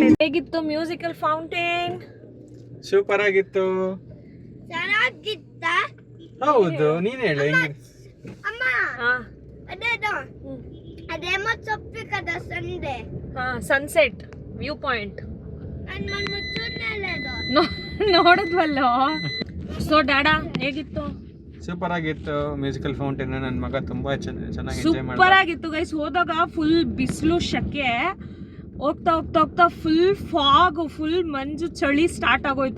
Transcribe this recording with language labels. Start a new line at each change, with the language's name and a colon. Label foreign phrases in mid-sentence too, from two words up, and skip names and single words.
Kannada: ಹೇಗಿತ್ತು
English: musical fountain?
Kannada: ಸೂಪರ್ ಆಗಿತ್ತು. ಹೌದು, ನೀನ್ ಹೇಳು ಹೆಂಗೆ.
Telugu: అదేమో చెప్పి కదా సండే
English: sunset view point
Telugu: ನಾನು చూడలేదు
Kannada: ನೋಡಿದ್ವಲ್ಲ. ಸೊ ಡ್ಯಾಡಾ ಹೇಗಿತ್ತು? ಸೂಪರ್ ಆಗಿತ್ತು.
English: musical fountain
Kannada: ನನ್ನ ಮಗ ತುಂಬಾ ಚೆನ್ನಾಗಿ ಎಂಜಾಯ್ ಮಾಡಿದ. ಸೂಪರ್ ಆಗಿತ್ತು ಗೈಸ್. ಹೋದಾಗ ಫುಲ್ ಬಿಸಿಲು ಶೆಕೆ, ಹೋಗ್ತಾ ಹೋಗ್ತಾ ಹೋಗ್ತಾ ಫುಲ್ ಫಾಗ್, ಫುಲ್ ಮಂಜು, ಚಳಿ ಸ್ಟಾರ್ಟ್ ಆಗೋಯ್ತು.